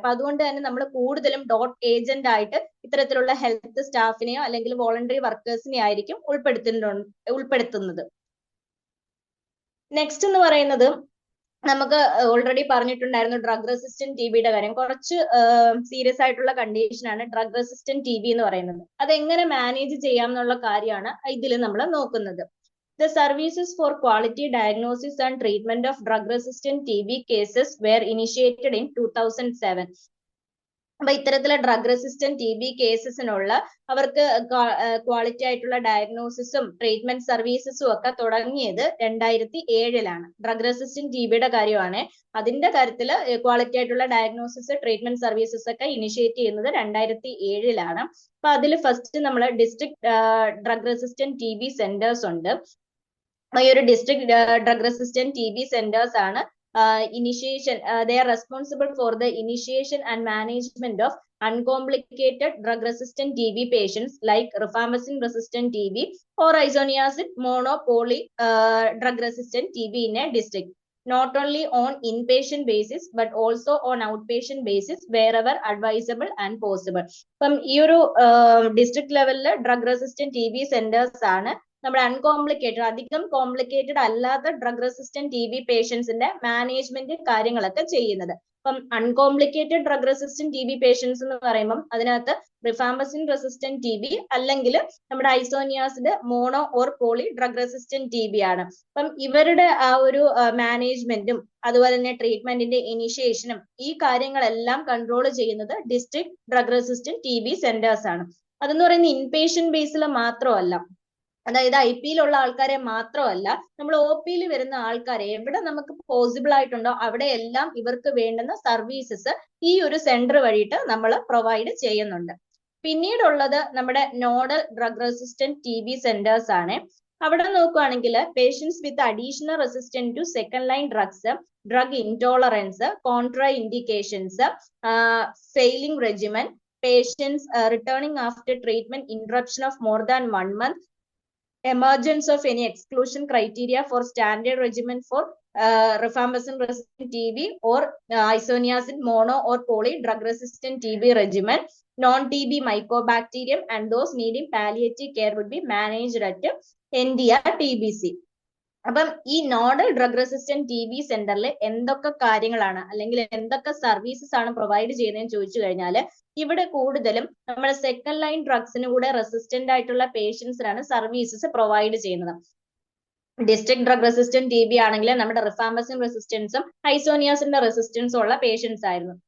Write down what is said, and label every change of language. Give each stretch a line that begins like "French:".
Malayalam: അപ്പൊ അതുകൊണ്ട് തന്നെ നമ്മൾ കൂടുതലും ഡോട്ട് ഏജന്റ് ആയിട്ട് ഇത്തരത്തിലുള്ള ഹെൽത്ത് സ്റ്റാഫിനെയോ അല്ലെങ്കിൽ വോളണ്ടറി വർക്കേഴ്സിനെ ആയിരിക്കും ഉൾപ്പെടുത്തുന്നത്. നെക്സ്റ്റ് എന്ന് പറയുന്നത്, നമുക്ക് ഓൾറെഡി പറഞ്ഞിട്ടുണ്ടായിരുന്നു ഡ്രഗ് റെസിസ്റ്റന്റ് TBയുടെ കാര്യം. കുറച്ച് സീരിയസ് ആയിട്ടുള്ള കണ്ടീഷൻ ആണ് ഡ്രഗ് റെസിസ്റ്റന്റ് TB എന്ന് പറയുന്നത്. അതെങ്ങനെ മാനേജ് ചെയ്യാം എന്നുള്ള കാര്യമാണ് ഇതിൽ നമ്മൾ നോക്കുന്നത്.
English: The services for quality diagnosis and treatment of drug resistant TB cases were initiated in 2007.
Malayalam: അപ്പൊ ഇത്തരത്തിലുള്ള ഡ്രഗ് റെസിസ്റ്റന്റ് ടി ബി കേസസിനുള്ള അവർക്ക് ക്വാളിറ്റി ആയിട്ടുള്ള ഡയഗ്നോസിസും ട്രീറ്റ്മെന്റ് സർവീസസും ഒക്കെ തുടങ്ങിയത് 2007 ഡ്രഗ് റെസിസ്റ്റന്റ് ടി ബിയുടെ കാര്യമാണ്. അതിന്റെ കാര്യത്തിൽ ക്വാളിറ്റി ആയിട്ടുള്ള ഡയഗ്നോസിസ് ട്രീറ്റ്മെന്റ് സർവീസസ് ഒക്കെ ഇനിഷ്യേറ്റ് ചെയ്യുന്നത് 2007 അപ്പൊ അതിൽ ഫസ്റ്റ് നമ്മൾ district drug resistant T B centres ഉണ്ട്. ഈ ഒരു district drug resistant T B centres ആണ്
English: initiation, they are responsible for the initiation and management of uncomplicated drug resistant TB patients like rifampicin resistant TB or isoniazid mono poly drug resistant TB in a district, not only on inpatient basis but also on outpatient basis wherever advisable and possible.
Malayalam: അപ്പം ഈ ഒരു district ലെവലില് drug resistant T B centres ആണ് നമ്മുടെ uncomplicated, അധികം complicated അല്ലാത്ത drug resistant T B പേഷ്യൻസിന്റെ management കാര്യങ്ങളൊക്കെ ചെയ്യുന്നത്. അപ്പം uncomplicated drug resistant T B patients എന്ന് പറയുമ്പോൾ അതിനകത്ത് റിഫാമ്പസിൻ റെസിസ്റ്റന്റ് ടി ബി അല്ലെങ്കിൽ നമ്മുടെ isoniazid mono or poly drug resistant T B ആണ്. അപ്പം ഇവരുടെ ആ ഒരു മാനേജ്മെന്റും അതുപോലെ തന്നെ ട്രീറ്റ്മെന്റിന്റെ ഇനിഷ്യേഷനും ഈ കാര്യങ്ങളെല്ലാം കൺട്രോൾ ചെയ്യുന്നത് district drug resistant T B centres ആണ്. അതെന്ന് പറയുന്നത് ഇൻപേഷ്യന്റ് ബേസിൽ മാത്രമല്ല, അതായത് ഐ പിയിലുള്ള ആൾക്കാരെ മാത്രമല്ല, നമ്മൾ ഒ പിയിൽ വരുന്ന ആൾക്കാരെ എവിടെ നമുക്ക് പോസിബിൾ ആയിട്ടുണ്ടോ അവിടെ എല്ലാം ഇവർക്ക് വേണ്ടുന്ന സർവീസസ് ഈ ഒരു സെന്റർ വഴിയിട്ട് നമ്മൾ പ്രൊവൈഡ് ചെയ്യുന്നുണ്ട്. പിന്നീടുള്ളത് നമ്മുടെ nodal drug resistant T B centres ആണ്. അവിടെ നോക്കുകയാണെങ്കിൽ
English: Patients with additional resistant to second line drugs, drug intolerance, contraindications, failing regimen, patients returning after treatment interruption of more than 1 month, emergence of any exclusion criteria for standard regimen for rifampicin resistant TB or isoniazid mono or poly drug resistant TB regimen, non-TB mycobacterium, and those needing palliative care would be managed at NDR TBC.
Malayalam: അപ്പം ഈ nodal drug resistant T B സെന്ററിൽ എന്തൊക്കെ കാര്യങ്ങളാണ് അല്ലെങ്കിൽ എന്തൊക്കെ services ആണ് provide ചെയ്യുന്നതെന്ന് ചോദിച്ചു കഴിഞ്ഞാൽ ഇവിടെ കൂടുതലും നമ്മുടെ സെക്കൻഡ് ലൈൻ ഡ്രഗ്സിന് കൂടെ റെസിസ്റ്റന്റ് ആയിട്ടുള്ള പേഷ്യൻസിനാണ് സർവീസസ് പ്രൊവൈഡ് ചെയ്യുന്നത്. District drug resistant T B ആണെങ്കിൽ നമ്മുടെ റിഫാമ്പസിൻ റെസിസ്റ്റൻസും ഐസോനിയാസിന്റെ റെസിസ്റ്റൻസും ഉള്ള പേഷ്യൻസ് ആയിരുന്നു.